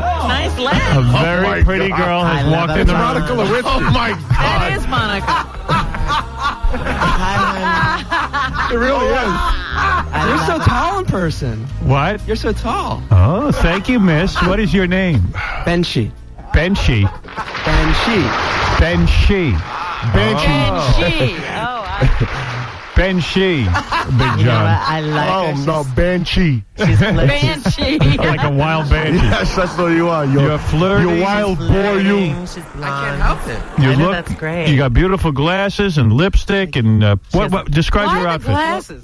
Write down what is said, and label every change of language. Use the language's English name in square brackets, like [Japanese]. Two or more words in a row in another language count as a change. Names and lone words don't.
[English] Nice A legs. very pretty girl has walked in the room. Monica Lewinsky. Oh, my God. That is Monica. It really is. You're so tall in person. What? You're so tall. Oh, thank you, miss. What is your name? Benshi. Benshi. Benshi. Benshi. Benji. Benshi. Big You know John. what? I like her. Oh, no, Banshee. She's Banshee. Like a wild banshee. Yes, that's what you are. You're flirty. You wild boy, you. She's blonde. I can't help it. You I know, look. that's great. You got beautiful glasses and lipstick and what? Describe Why your the outfit. glasses?